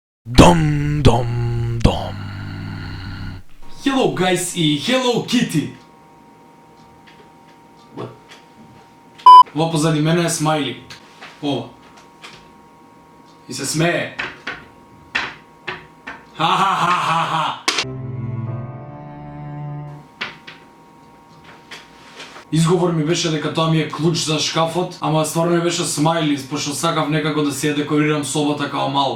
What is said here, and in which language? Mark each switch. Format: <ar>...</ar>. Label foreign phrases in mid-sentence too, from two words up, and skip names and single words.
<en>Dom dom dom. Hello guys и Hello Kitty. What?</en> <mk>Ова позади мене е смајли. Ова. И се смее. Ха-ха-ха-ха-ха. Изговор ми беше дека тоа ми е клуч за шкафот, ама стварно ми беше смајли, пошто сакав некако да си ја декорирам собата као мал.</mk>